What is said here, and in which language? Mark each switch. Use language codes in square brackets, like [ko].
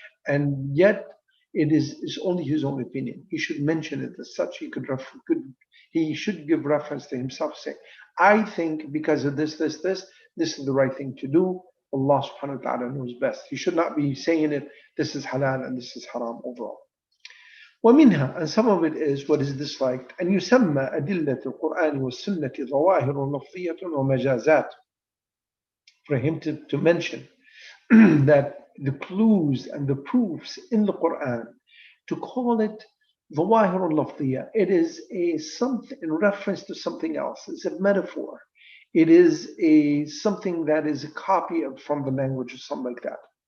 [en] And yet, it's only his own opinion. He should mention it as such. He should give reference to himself, say, I think because of this is the right thing to do. Allah subhanahu wa ta'ala knows best. He should not be saying it, this is halal and this is haram overall. [ar] ومنها, [en] and some of it is what is disliked, [ar] أن يسمى أدلة القرآن والسنة ظواهر لفظية ومجازات. [en] For him to mention that the clues and the proofs in the Quran, to call it [ar] ظواهر لفظية, [en] it is something in reference to something else. It's a metaphor. It is something that is a copy of from the language or something like that.